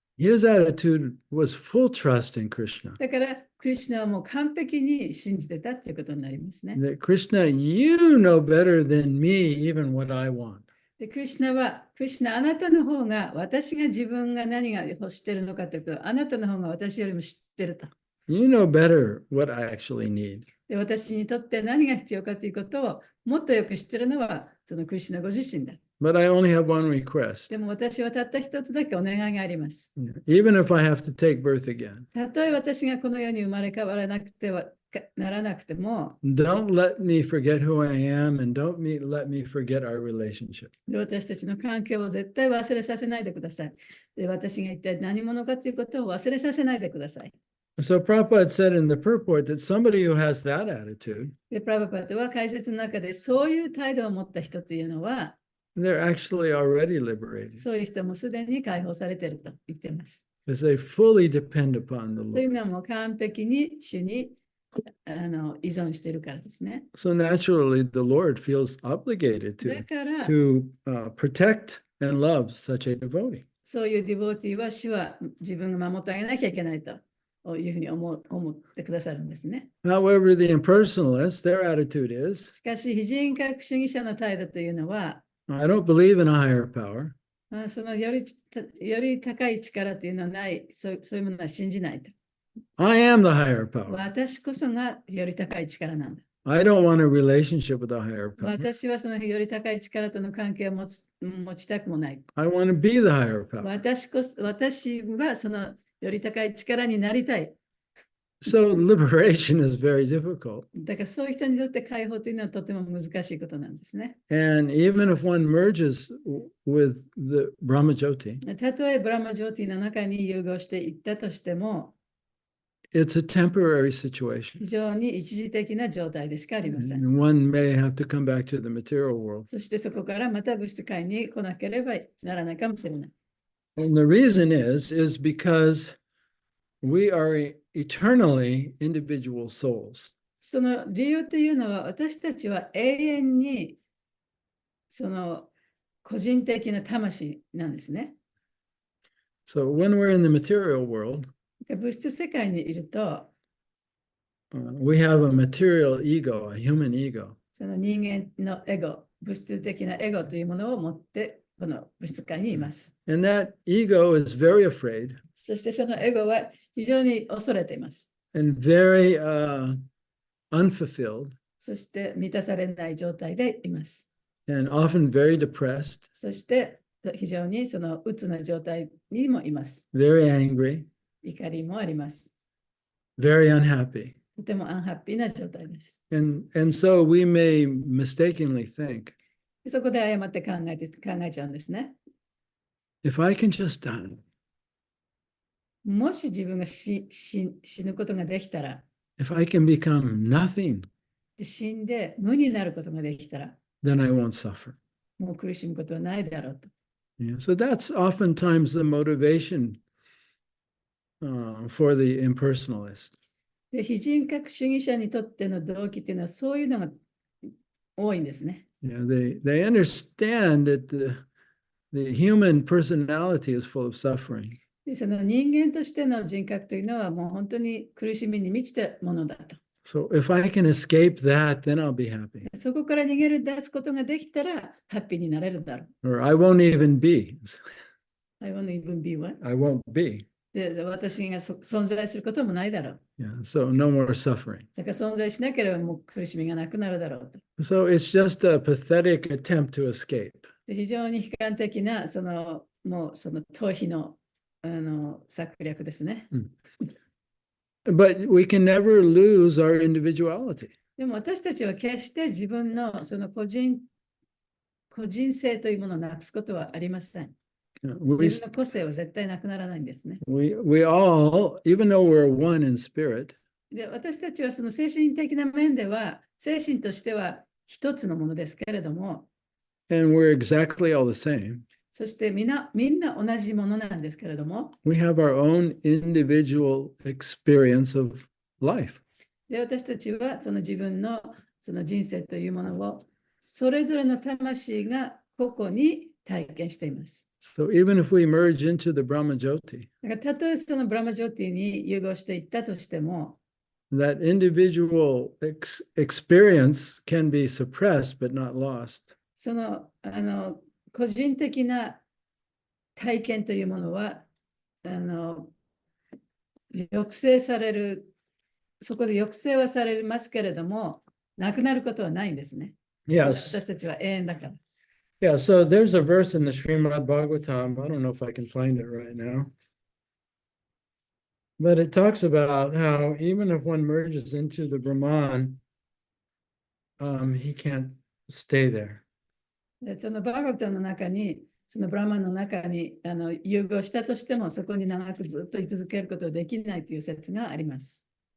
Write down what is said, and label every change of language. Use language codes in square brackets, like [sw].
[en] His attitude was full trust in Krishna. [ja] だから、クリシュナはもう完璧に信じてたということになりますね。 [en] That Krishna, you know better than me even what I want. [ja] で、クリシュナ、あなたの方が、私が自分が何が欲しているのかということを、あなたの方が私よりも知ってると。 [en] You know better what I actually need. [ja] で、私にとって何が必要かということをもっとよく知っているのは、そのクリシュナご自身だ。 [en] But I only have one request. [ja] でも私はたった一つだけお願いがあります。 [en] Even if I have to take birth again, [ja] たとえ私がこの世に生まれ変わらなくてはならなくても、 [en] don't let me forget who I am and don't let me forget our relationship. [ja] で私たちの関係を絶対忘れさせないでください。で私が一体何者かということを忘れさせないでください。 [en] So Prabhupada said in the purport that somebody who has that attitude, [ja] で、プラバパットは解説の中でそういう態度を持った人というのは、 [en] they're actually already liberated [ja] そういう人もすでに解放されていると言っています。 [en] because they fully depend upon the [ja] という [en] Lord. [ja] のはもう完璧に主に依存しているからですね。 [en] So naturally, the Lord feels obligated [ja] だから、 [en] to protect and love such a devotee. [ja] そういうディボーティーは主は自分が守ってあげなきゃいけないというふうに思ってくださるんですね。 [en] However, the impersonalists, their attitude is, [ja] しかし、非人格主義者の態度というのは、 [en] I don't believe in a higher power. [ja] そのより高い力というのはない、そういうものは信じないと。 [en] I am the higher power. [ja] 私こそがより高い力なんだ。 [en] I don't want a relationship with a higher power. [ja] 私はそのより高い力との関係を持ちたくもない。 [en] I want to be the higher power. [ja] 私はそのより高い力になりたい。 [en] So liberation is very difficult. [ja] だからそういう人にとって解放というのはとても難しいことなんですね。 [en] And even if one merges with the Brahmajyoti, [ja] たとえブラマジョーティの中に融合していったとしても、 [en] it's a temporary situation. [ja] 非常に一時的な状態でしかありません。 [en] And one may have to come back to the material world. [ja] そしてそこからまた物質界に来なければならないかもしれない。 [en] And the reason is because we are eternally individual souls. [ja] その理由というのは、私たちは永遠にその個人的な魂なんですね。 [en] So when we're in the material world, [ja] 物質世界にいると、 [en] we have a material ego, a human ego. [ja] その人間のエゴ、物質的なエゴというものを持って、この物質界にいます。 [en] And that ego is very afraid [ja] そしてそのエゴは非常に恐れています。 [en] and very unfulfilled [ja] そして満たされない状態でいます。 [en] and often very depressed, [ja] そして非常にその鬱な状態にもいます。 [en] very angry, [ja] 怒りもあります。 [en] very unhappy. [ja] とてもアンハッピーな状態です。 [en] And so we may mistakenly think, [ja] そこで誤って考えちゃうんですね。 [en] if I can just die, [ja] もし自分が死ぬことができたら、 [en] if I can become nothing, [ja] で死んで無になることができたら、 [en] then I won't suffer. [ja] もう苦しむことはないだろうと。 [en] Yeah, so that's oftentimes the motivation for the impersonalist. [ja] で非人格主義者にとっての動機というのはそういうのが多いんですね。 [en] Yeah, they understand that the human personality is full of suffering. [ja] でその人間としての人格というのはもう本当に苦しみに満ちたものだと。 [en] So if I can escape that, then I'll be happy. [ja] そこから出すことができたらハッピーになれるだろう。 [en] Or I won't even be. I won't even be what? I won't be. [ja] で私が存在することもないだろう。 [en] Yeah, so no more suffering. [ja] だから存在しなければもう苦しみがなくなるだろうと。 [en] So it's just a pathetic attempt to escape. [ja] で非常に悲観的なもうその逃避の策略ですね。 [en] But we can never lose our individuality. [ja] でも私たちは決して自分のその個人性というものをなくすことはありません。自 [en] We, [ja] 分の個性は絶対なくならないんですね。 [en] we all, even though we're one in spirit, [ja] で私たちはその精神的な面では、精神としては一つのものですけれども、 [en] and we're exactly all the same, [ja] そしてみんな同じものなんですけれども、 [en] we have our own individual experience of life. [ja] で私たちはその自分のその人生というものをそれぞれの魂が個々に体験しています。 [en] So even if we merge into the Brahma Jyoti, [ja] だからたとえそのブラマジョーティに融合していったとしても、 [en] that individual experience can be suppressed but not lost. [ja] その個人的な体験というものは抑制される、そこで抑制はされますけれども、なくなることはないんですね。 [en] Yes. [ja] 私たちは永遠だから。 [en] Yeah, so there's a verse in the Srimad Bhagavatam. I don't know if I can find it right now. But it talks about how even if one merges into the Brahman, he can't stay there. [ja] でそのバーガタの中に、そのブラマンの中に融合したとしても、そこに長くずっと居続けることができないという説があります。